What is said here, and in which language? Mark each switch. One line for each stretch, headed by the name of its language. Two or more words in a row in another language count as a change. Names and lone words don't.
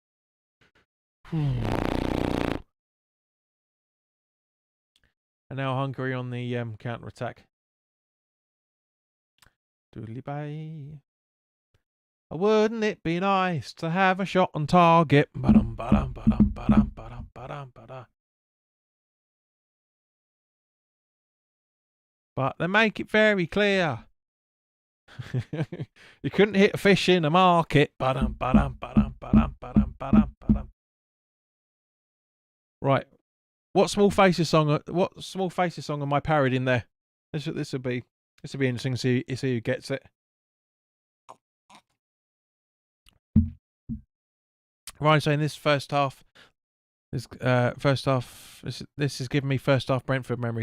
English: And now Hungary on the counter attack. Doodly bye. Wouldn't it be nice to have a shot on target? Ba-dum, ba-dum, ba-dum, ba-dum, ba-dum, ba-dum, ba-dum. But they make it very clear. You couldn't hit a fish in a market. Ba-dum, ba-dum, ba-dum, ba-dum, ba-dum, ba-dum, ba-dum. Right. What small faces song am I parodying there? This will be interesting to see who gets it. Ryan saying this first half is this is giving me first half Brentford memories.